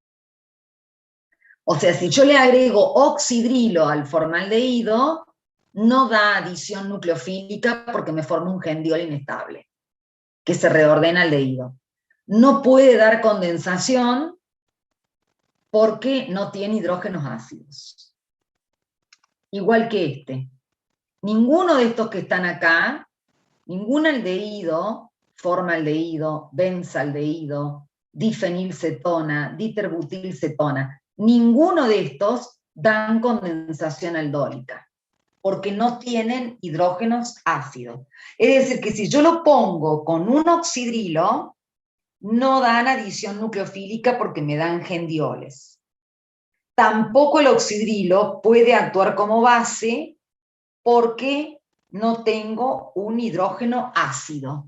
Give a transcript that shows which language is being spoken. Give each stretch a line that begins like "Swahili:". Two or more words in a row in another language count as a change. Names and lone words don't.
Spanish: O sea, si yo le agrego oxidrilo al formaldehído, no da adición nucleofílica porque me forma un gendiol inestable, que se reordena aldehído. No puede dar condensación porque no tiene hidrógenos ácidos. Igual que este. Ninguno de estos que están acá, ningún aldehído, formaldehído, benzaldehído, difenilcetona, diterbutilcetona, ninguno de estos dan condensación aldólica, porque no tienen hidrógenos ácidos. Es decir, que si yo lo pongo con un oxidrilo, no dan adición nucleofílica porque me dan gendioles. Tampoco el oxidrilo puede actuar como base porque no tengo un hidrógeno ácido.